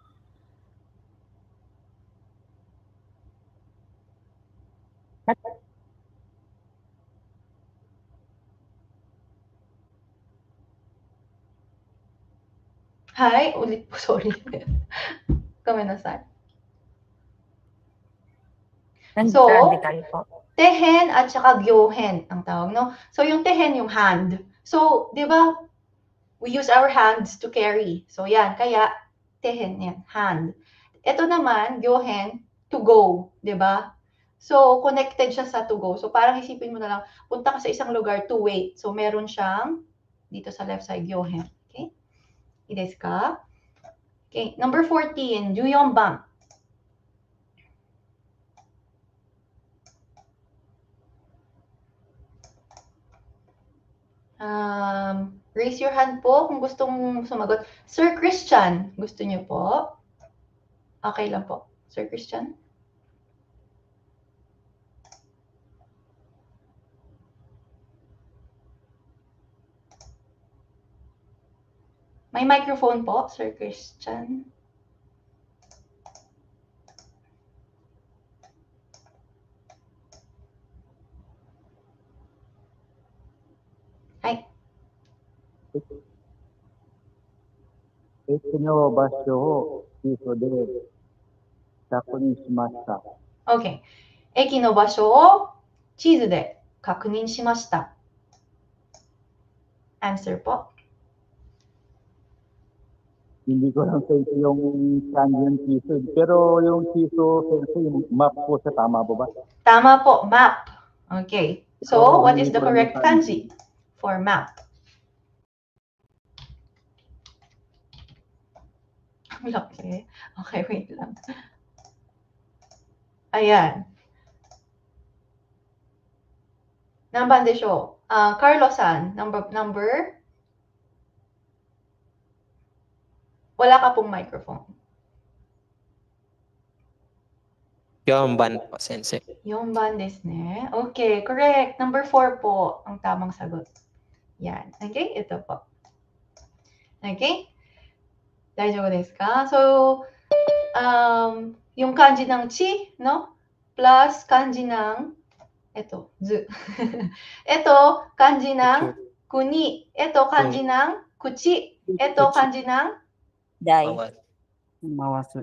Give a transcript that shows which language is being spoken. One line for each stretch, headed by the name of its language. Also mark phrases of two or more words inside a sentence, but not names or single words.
Filipino: Hi, ulit po, sorry. Kaminasay.
English: And So,
Filipino: radical po. Tehen at saka gyohen ang tawag, no? So, yung tehen, yung hand.
English: So,
Filipino: di ba,
English: we use our hands to carry. So,
Filipino: yan. Kaya, tehen, yan, hand. Ito naman, gyohen,
English: to go.
Filipino: Di ba? So, connected siya sa
English: to go.
Filipino: So, parang isipin mo na lang, punta ka sa isang lugar
English: to wait.
Filipino: So, meron siyang, dito sa left side, gyohen. Okay?
Japanese: Idesu ka?
English: Okay, number 14,
Filipino: 14番。
English: Raise your hand
Filipino: po kung gustong sumagot. Sir Christian, gusto niyo po? Okay lang po. Sir Christian? May microphone po, Sir Christian. Ay,
Japanese: 駅の場所を地図で確認しました。 okay. 駅の場所を地図で確認しました。Answer po.
Filipino: Hindi ko lang sensei yung kanji yung tiso. Pero yung tiso, sensei, yung map po sa tama po ba? Tama po, map. Okay. So, Oo,
English: what is the
Filipino: hindi ko
English: correct
Filipino: lang
English: kanji for map?
Filipino: Ang laki. Okay, wait lang. Ayan.
Japanese: 何番でしょう.
English: Carlos-san, number?
Filipino: Wala ka pong microphone.
Japanese: 4 番po, sensei. 4番ですね。
English: Okay, correct.
Filipino: Number 4 po ang tamang sagot. Yan. Okay, ito po. Okay?
Japanese: 大丈夫ですか?
Filipino: So, yung kanji ng chi, no? Plus kanji ng, ito, zu. Ito, kanji ng kuni. Ito, kanji ng kuchi. Ito, kanji ng Dai. Bawal. Mawasu.